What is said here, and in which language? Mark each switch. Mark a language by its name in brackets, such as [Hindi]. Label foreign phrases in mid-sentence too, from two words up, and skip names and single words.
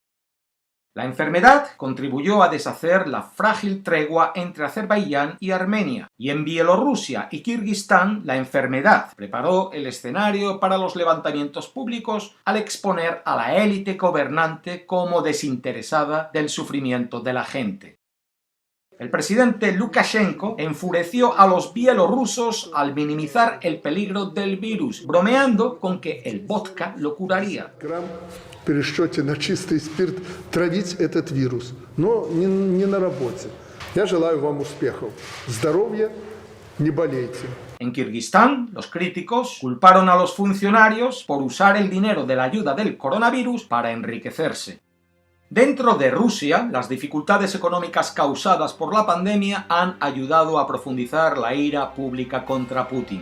[Spanish] La enfermedad contribuyó a deshacer la frágil tregua entre Azerbaiyán y Armenia, y en Bielorrusia y Kirguistán la enfermedad preparó el escenario para los levantamientos públicos al exponer a la élite gobernante como desinteresada del sufrimiento de la gente. El presidente Lukashenko enfureció a los bielorrusos al minimizar el peligro del virus, bromeando con que el vodka lo curaría. [Russian] Пересчете на чистый спирт травить этот вирус, но не на работе. Я желаю вам успехов. Здоровья, не болейте. [Spanish] En Kirguistán, los críticos culparon a los funcionarios por usar el dinero de la ayuda del coronavirus para enriquecerse. Dentro de Rusia, las dificultades económicas causadas por la pandemia han ayudado a profundizar la ira pública contra Putin.